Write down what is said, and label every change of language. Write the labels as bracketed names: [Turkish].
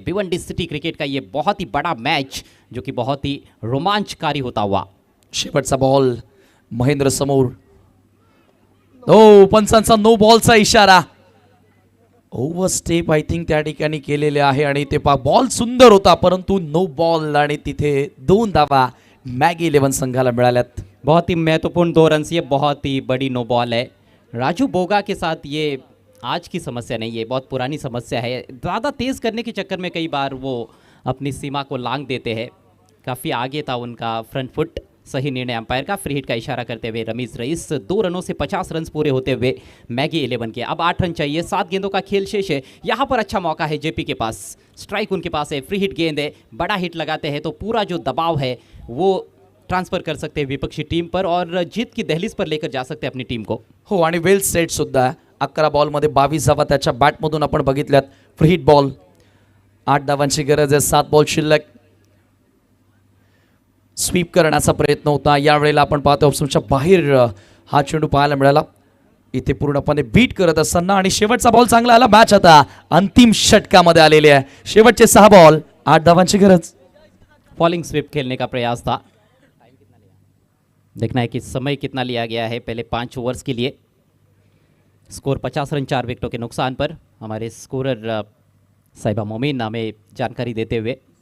[Hindi] Bhiwandi city cricket का ये बहुत ही बड़ा मैच, जो कि बहुत ही रोमांचकारी होता हुआ। [Marathi] शेवटचा बॉल महेंद्र समोर, ओ पंचांचा नो बॉलचा इशारा. ओव्हर स्टेप [English] I think [Marathi] त्या ठिकाणी केलेले आहे आणि ते बॉल सुंदर होता, परंतु नो बॉल आणि तिथे 2 धावा मॅगी 11 संघाला मिळाल्यात. [Hindi] बहुत ही महत्वपूर्ण 2 रन, ये बहुत ही बड़ी नो बॉल है। राजू बोगा के साथ ये आज की समस्या नहीं है, बहुत पुरानी समस्या है। ज़्यादा तेज़ करने के चक्कर में कई बार वो अपनी सीमा को लांघ देते हैं। काफ़ी आगे था उनका फ्रंट फुट। सही निर्णय अंपायर का। फ्री हिट का इशारा करते हुए रमीज रईस। 2 रनों से 50 रन पूरे होते हुए मैगी 11 के। अब 8 रन चाहिए, 7 गेंदों का खेल शेष है। यहाँ पर अच्छा मौका है जेपी के पास, स्ट्राइक उनके पास है, फ्री हिट गेंद है, बड़ा हिट लगाते हैं तो पूरा जो दबाव है वो ट्रांसफर कर सकते हैं विपक्षी टीम पर और जीत की दहलीज पर लेकर जा सकते हैं अपनी टीम को। [Marathi] हो, आणि वेल सेट सुद्धा. 11 बॉलमध्ये 22 धावा त्याच्या बॅटमधून आपण बघितल्यात. फ्री हिट बॉल, 8 धावांची गरज आहे, 7 बॉल शिल्लक. स्वीप करण्याचा प्रयत्न होता, यावेळेला आपण पाहतो ऑप्शनच्या बाहेर हा चेंडू पाहायला मिळाला. इथे पूर्णपणे बीट करत असताना आणि शेवटचा बॉल चांगला आला. मॅच आता अंतिम षटकामध्ये आलेली आहे. शेवटचे 6 बॉल, 8 धावांची गरज. [Hindi] फॉलिंग स्वीप खेलने का प्रयास था। देखना है कि समय कितना लिया गया है पहले 5 ओवर्स के लिए। स्कोर 50 रन 4 विकेटों के नुकसान पर। हमारे स्कोरर साहिबा मोमीन हमें जानकारी देते हुए।